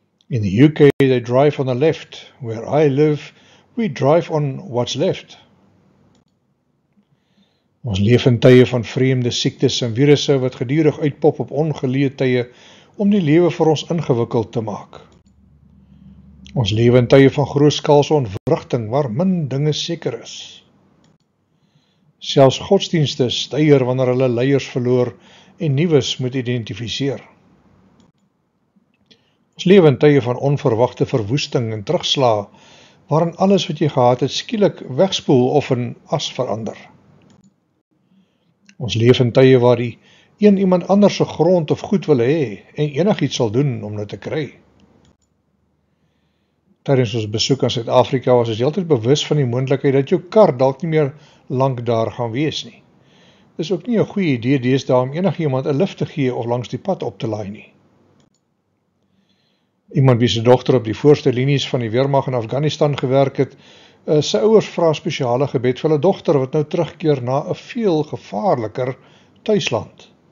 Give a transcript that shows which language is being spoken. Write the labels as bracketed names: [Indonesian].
[English] In the UK, they drive on the left. Where I live, we drive on what's left. [Afrikaans] Ons leef in tye van vreemde siektes en virusse wat gedurig uitpop op ongeleë tye om die lewe vir ons ingewikkeld te maak. Ons leef in tye van grootskaalse ontwrigting waar min dinge seker is. Selfs godsdienste styer wanneer hulle leiers verloor en nuwes moet identifiseer. Ons leef in tye van onverwagte verwoesting en terugslae, waarin alles wat jy gehad het skielik wegspoel of in as verander. Ons leef in tye waar die een iemand anders se grond of goed wil hê en enigiets sal doen om dit te kry. Tydens ons besoek aan Suid-Afrika was ons heeltyd bewus van die moontlikheid dat jou kar dalk nie meer lank daar gaan wees nie. Dis ook nie 'n goeie idee deesdae om enigiemand 'n lift te gee of langs die pad op te laai nie. Iemand wie se dogter op die voorste linies van die weermag in Afghanistan gewerk het, sy ouers vra spesiale gebed vir hulle dogter wat nou terugkeer na 'n veel gevaarliker tuisland.